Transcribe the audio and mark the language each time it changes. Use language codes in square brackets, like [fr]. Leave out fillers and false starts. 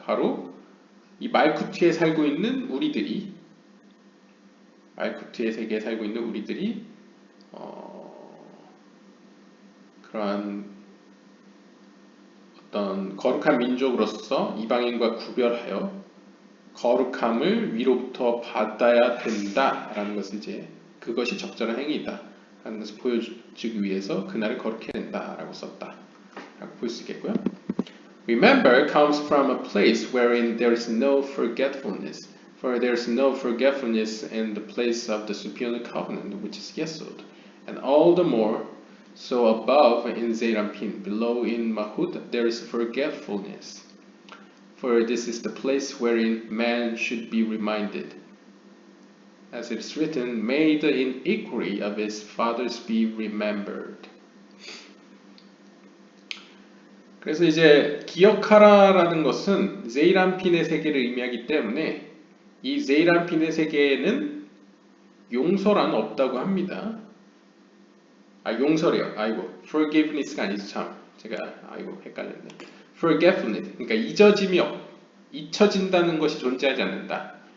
[ko] 바로 이 말쿠트에 살고 있는 우리들이, 말쿠트의 세계에 살고 있는 우리들이 그러한 어떤 거룩한 민족으로서 이방인과 구별하여 거룩함을 위로부터 받아야 된다라는 것을 이제 그것이 적절한 행위다 하는 것을 보여주기 위해서 그날을 거룩해 낸다라고 썼다 라고 볼 수 있겠고요. [en] Remember comes from a place wherein there is no forgetfulness, for there is no forgetfulness in the place of the superior covenant, which is Yesod, and all the more so above in Zeirampin, below in Mahut there is forgetfulness, for this is the place wherein man should be reminded. As it is written, may the iniquity of his fathers be remembered. [ko] 그래서 이제 기억하라라는 것은 제이란핀의 세계를 의미하기 때문에 이 제이란핀의 세계에는 용서란 없다고 합니다. 용서래요. forgiveness가 아니죠. 참 제가 헷갈렸네. forgetfulness, 그러니까 잊혀진다는 것이 존재하지 않는다.